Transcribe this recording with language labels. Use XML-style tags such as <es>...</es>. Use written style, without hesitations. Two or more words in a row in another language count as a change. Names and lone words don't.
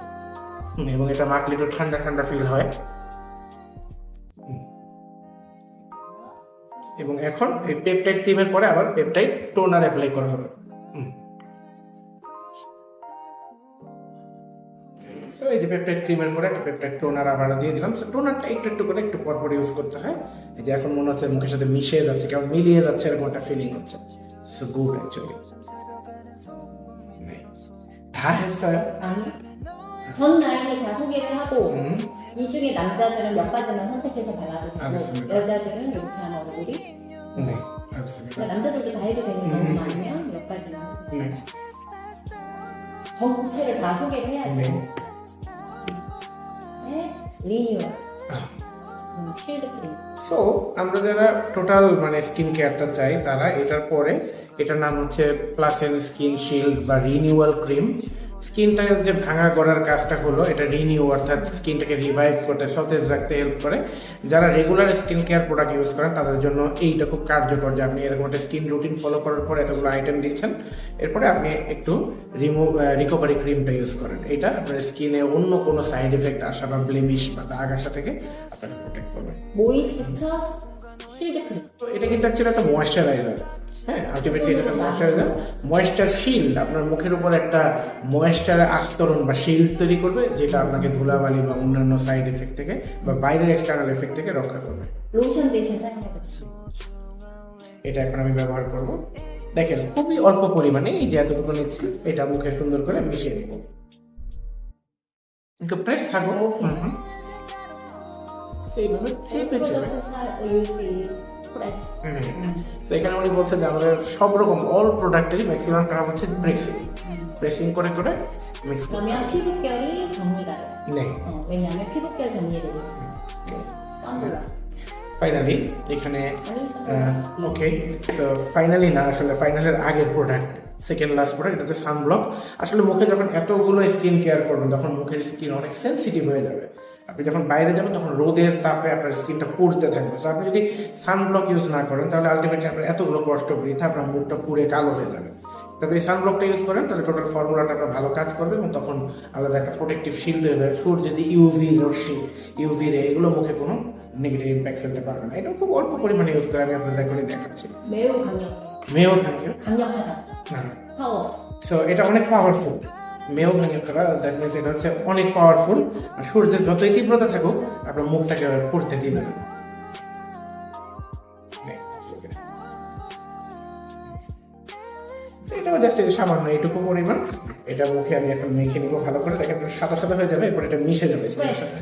<bn>এবং এটা মাখলে একটু ঠান্ডা ঠান্ডা ফিল হয়। এবং এখন এই পেপটাইড ক্রিমের পরে আবার</bn> <en>peptide toner apply</en> <bn>করা হবে। সো এই যে পেপটাইড ক্রিমের পরে একটা</bn> <en>peptide toner</en> <bn>আবার দিয়ে দিলাম। সো টোনারটা একটু একটু করে একটু পর পর ইউজ করতে হয়। এই যে এখন মনে হচ্ছে মুখের সাথে মিশে যাচ্ছে, কেমন মিলিয়ে যাচ্ছে এরকম একটা ফিলিং হচ্ছে।</bn> <en>so good actually.</en> <ko>다 했어요? 아니. 전 라인을 다 소개를 하고 이 중에 남자들은 몇 가지만 선택해서 발라도 되고 알겠습니다. 여자들은 이렇게 하는 얼굴이 네, 알겠습니다. 그러니까 남자들도 다 해도 되는 게 너무 많으면 몇 가지만 네. 전체를 다 소개를 해야지. 네. 네. 리뉴얼 아. 쉴드 크림</ko> <bn>সো আমরা যারা টোটাল মানে</bn> <en>skin care</en> <bn>চাই তারা এটার পরে, এটার নাম হচ্ছে</bn> <en>Placen skin shield</en> <bn>বা</bn> <en>renewal cream.</en> <bn>স্কিনটা যে ভাঙা গড়ার কাজটা হলো, এটা রিনিউ অর্থাৎ স্কিনটাকে রিভাইভ করতে সতেজ রাখতে হেল্প করে। যারা</bn> <en>regular skin care product use</en> <bn>করেন তাদের জন্য এইটা খুব কার্যকর, যে আপনি এরকম একটা</bn> <en>skin routine follow</en> <bn>করার পর এতগুলো আইটেম দিচ্ছেন, এরপরে আপনি একটু</bn> <en>recovery cream use</en> <bn>করেন। এটা আপনার স্কিনে অন্য কোনো</bn> <en>side effect</en> <bn>আসা বা ব্লেমিশ বা দাগ আসা থেকে আপনাকে প্রোটেক্ট করবে।</bn> <ko>모이스처 쉴드 크림</ko> <bn>তো এটা কিন্তু অ্যাকচুয়ালি একটা ময়েশ্চারাইজার। হ্যাঁ, আলটিমেটলি এটা একটা ময়েশ্চারাইজার,</bn> <en>moisture shield.</en> <bn>আপনার মুখের উপর একটা ময়েশ্চার আস্তরণ বা শিল্ড তৈরি করবে, যেটা আপনাকে ধুলাবালি বা অন্যান্য</bn> <en>side effect</en> <bn>থেকে বা বাইরের</bn> <en>external effect</en> <bn>থেকে রক্ষা করবে।</bn> <ko>로션 대신 사용해보세요.</ko> <bn>এটা এখন আমি ব্যবহার করব। দেখেন খুবই অল্প পরিমাণে, এই যে এতটুকু নিচ্ছি, এটা মুখে সুন্দর করে মিশিয়ে দেবো। একটু প্রেস থাকো। সেইভাবে চেপে চেপে।</bn> <ko>프로덕트 유지 프레스</ko> <bn>তো এখানে উনি বলছেন যে আমাদের সব রকম অল প্রোডাক্টেরই ম্যাক্সিমাম কাজ হচ্ছে প্রেসিং। প্রেসিং করে করে মিক্স করতে</bn> <ko>그러면 피부결이 정리가 돼요.</ko> <bn>নেই।</bn> <ko>왜냐하면 피부결 정리를 위해서. 깜놀라.</ko> <bn>ফাইনালি এখানে</bn> <ko>아니,</ko> <bn>ওকে, তো ফাইনালি না, আসলে ফাইনালের আগের প্রোডাক্ট,</bn> <en>second last product,</en> <bn>এটা হচ্ছে সানব্লক। আসলে মুখে যখন এতগুলো স্কিন কেয়ার করবেন তখন মুখের স্কিন অনেক সেন্সিটিভ হয়ে যাবে। আপনি যখন বাইরে যাবেন তখন রোদের তাপে আপনার স্কিনটা পুড়তে থাকবে। তো আপনি যদি সানব্লক ইউজ না করেন তাহলে আলটিমেটলি আপনার এতগুলো কষ্ট বৃথা, আপনার মুখটা পুড়ে কালো হয়ে যাবে। তবে এই সানব্লকটা ইউজ করেন তাহলে</bn> <en>total formula</en> <bn>আপনার ভালো কাজ করবে এবং তখন আলাদা একটা</bn> <en>protective shield</en> <bn>তৈরি হবে। সূর্য যদি ইউভি রশ্মি,</bn> <en>UV ray,</en> <bn>এগুলো মুখে কোনো</bn> <en>negative impact</en> <bn>ফেলতে পারবে না। এটা খুব অল্প পরিমাণে ইউজ করে আমি আপনাদের এখনই দেখাচ্ছি।</bn> <ko>매우 강력해. মেয়েও ভাঙিও 강력하다.</ko> <bn>না,</bn> <ko>파워.</ko> <bn>সো এটা অনেক পাওয়ারফুল। মেয়েও ভাঙিও করা,</bn> <en>that means</en> <bn>এটা হচ্ছে অনেক পাওয়ারফুল। আর সূর্যের যতই তীব্রতা থাকুক আপনার মুখটাকে পড়তে দিবে না। এটাও জাস্ট সামান্য এইটুকু পরিমাণ, এটা মুখে আমি এখন মেখে নিব ভালো করে। দেখেন সাদা সাদা হয়ে যাবে, এরপর এটা মিশে যাবে স্কিনের সাথে।</bn>